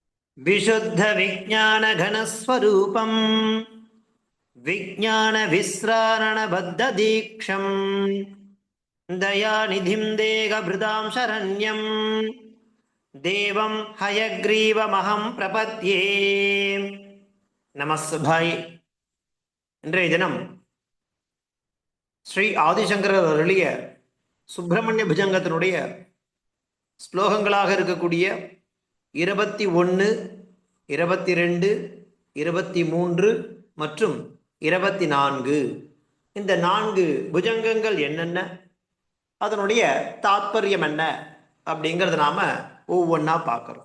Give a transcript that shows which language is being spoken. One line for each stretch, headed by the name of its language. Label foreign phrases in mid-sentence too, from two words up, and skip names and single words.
Sanskrit: विशुद्ध विज्ञान घनस्वरूपम् विज्ञान विस्रारण बद्ध दीक्षम् दयानिधिं देहभृतां शरण्यम् देवं हयग्रीवमहं प्रपद्ये நமஸ்பாய்.
Tamil: இன்றைய தினம் ஸ்ரீ ஆதிசங்கரர் அருளிய சுப்பிரமணிய புஜங்கத்தினுடைய ஸ்லோகங்களாக இருக்கக்கூடிய 21, 22, 23 மற்றும் 24 இந்த 4 புஜங்கங்கள் என்னென்ன, அதனுடைய தாத்பரியம் என்ன அப்படிங்கிறத நாம ஒவ்வொன்றா பார்க்கறோம்.